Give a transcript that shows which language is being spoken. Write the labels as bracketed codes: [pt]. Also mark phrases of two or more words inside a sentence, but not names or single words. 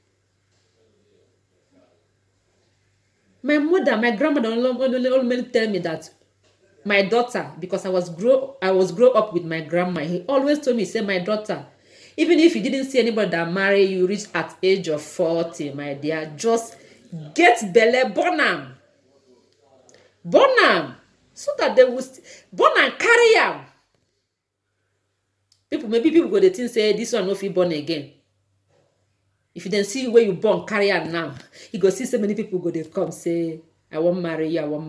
[pcm] My grandmother only tell me that my daughter, because I was grow up with my grandma, he always told me, say, my daughter, even if you didn't see anybody that marry you reach at age of 40, my dear, just get belle, born am, so that they will born and carry am. Maybe people go dey think say this one no fit born again. If you then see where you born, carry am now, you go see so many people go dey come say, I won't marry you.